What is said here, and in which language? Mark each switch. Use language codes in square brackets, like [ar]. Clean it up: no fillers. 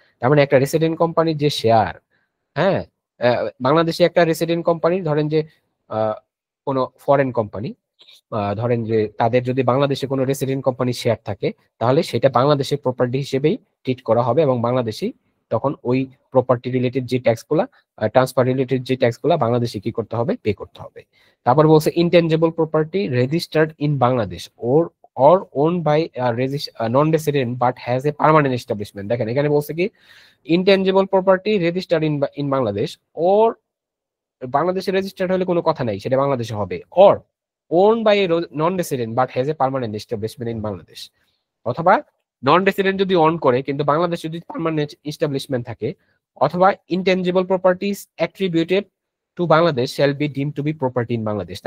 [bn] তার মানে একটা রেসিডেন্ট কোম্পানির যে শেয়ার, হ্যাঁ, বাংলাদেশে একটা রেসিডেন্ট কোম্পানি, ধরেন যে কোনো ফরেন কোম্পানি, ধরেন যে তাদের যদি বাংলাদেশে কোনো রেসিডেন্ট কোম্পানির শেয়ার থাকে তাহলে সেটা বাংলাদেশের প্রপার্টি হিসেবেই ট্রিট করা হবে এবং বাংলাদেশি তখন ওই প্রপার্টি রিলেটেড যে ট্যাক্সগুলা, ট্রান্সফার রিলেটেড যে ট্যাক্সগুলা বাংলাদেশে কি করতে হবে, পে করতে হবে। তারপর বলছে [en] Intangible property registered in Bangladesh or owned by a non-resident but has a permanent establishment। [bn] দেখেন এখানে বলছে কি intangible property registered in Bangladesh, ওর বাংলাদেশে রেজিস্টার্ড হলে কোনো কথা নাই, সেটা বাংলাদেশে হবে, [en] or owned by a non-resident but has a permanent establishment in Bangladesh. [bn] অথবা নন রেসিডেন্ট যদি অন করে কিন্তু বাংলাদেশে যদি পার্মানেন্ট এস্টাবলিশমেন্ট থাকে, অথবা [en] Intangible properties attributed to Bangladesh shall be deemed to be property in Bangladesh.